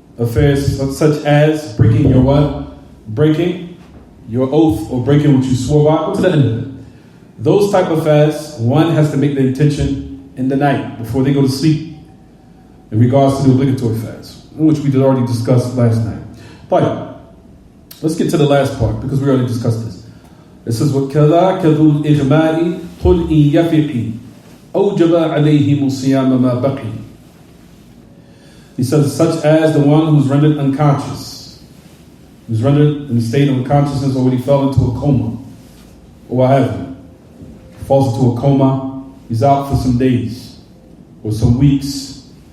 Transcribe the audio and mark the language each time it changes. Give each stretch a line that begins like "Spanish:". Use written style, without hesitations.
English: affairs such as breaking your what? Breaking your oath or breaking what you swore by. Go to the end of it. Those type of fasts, one has to make the intention in the night before they go to sleep in regards to the obligatory fast, which we did already discuss last night. But let's get to the last part because we already discussed this. It says,
Arabic: وَكَذَاكَ ذُو الْإِغْمَاءِ قُلْ إِن يَفِقِ أَوْجَبَ عَلَيْهِمُ الصِّيَامَ مَا بَقِي.
English: He says, such as the one who's rendered unconscious, who's rendered in a state of unconsciousness or when he fell into a coma, or what have you. Falls into a coma, he's out for some days or some weeks.